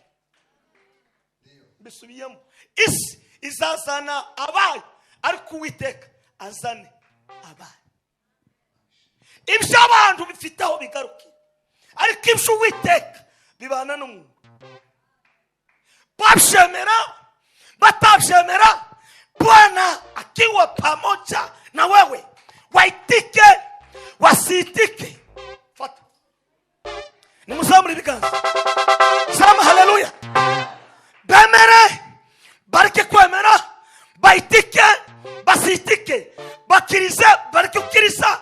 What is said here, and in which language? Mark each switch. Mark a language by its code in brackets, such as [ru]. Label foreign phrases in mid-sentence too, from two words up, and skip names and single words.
[rw] Bisubiyemo, isi izazana abayo ariko Uwiteka azane abayo. Ibyo abantu bifiteho bigaruki ariko ibyo Uwiteka bibana n'umuntu. Babyemera batabyemera, [sw] Bwana akiwa pamoja na wewe, waitike wasitike. [rw] Fata nimuzamure ibiganza, [sw] sema haleluya. [rw] Bemere bareke kwemera, [sw] baitike basitike, [rw] bakirize bareke ukiriza.